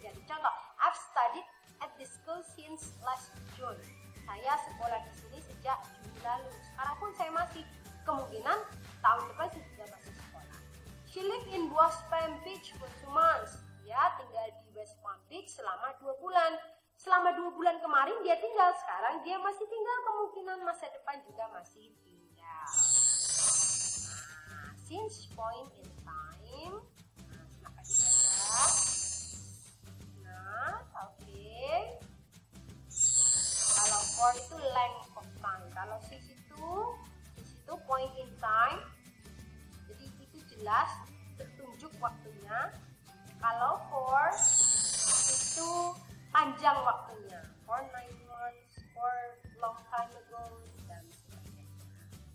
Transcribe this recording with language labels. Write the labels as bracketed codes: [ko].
[en] Contoh, I've studied at this school since last June. [id] Saya sekolah di sini sejak Juni lalu. Sekarang pun saya masih, kemungkinan tahun depan saya juga masih sekolah. [en] She lived in West Palm Beach for 2 months. [id] Dia tinggal di West Palm Beach selama 2 bulan. Selama 2 bulan kemarin dia tinggal, sekarang dia masih tinggal, kemungkinan masa depan juga masih tinggal. Nah, [en] since point in time. [id] Nah, silahkan dibaca. Nah, oke. Kalau [en] for itu length of time. Kalau since itu point in time. [id] Jadi itu jelas tertunjuk waktunya. Kalau for itu panjang waktunya. [en] For 9 months, for long time ago, [id] dan sebagainya.